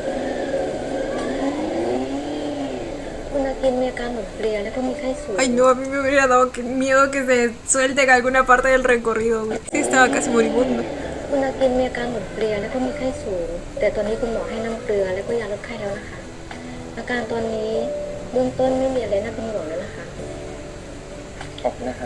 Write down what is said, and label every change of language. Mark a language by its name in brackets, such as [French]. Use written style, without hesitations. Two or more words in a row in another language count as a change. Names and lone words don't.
[Thai] คุณอากินมีอาการหมดเพลียแล้วก็มีไข้สูง [Spanish] Ay, no, a mí me hubiera dado miedo que se suelte en alguna parte del recorrido, güey. Sí, estaba casi moribundo. [Thai] คุณอากินมีอาการหมดเพลียแล้วก็มีไข้สูงแต่ตอนนี้คุณหมอให้น้ำเกลือแล้วก็ยาลดไข้แล้วนะคะอาการตอนนี้เบื้องต้นไม่มีอะไรน่าเป็นห่วงแล้วนะคะ ขอบคุณนะครับ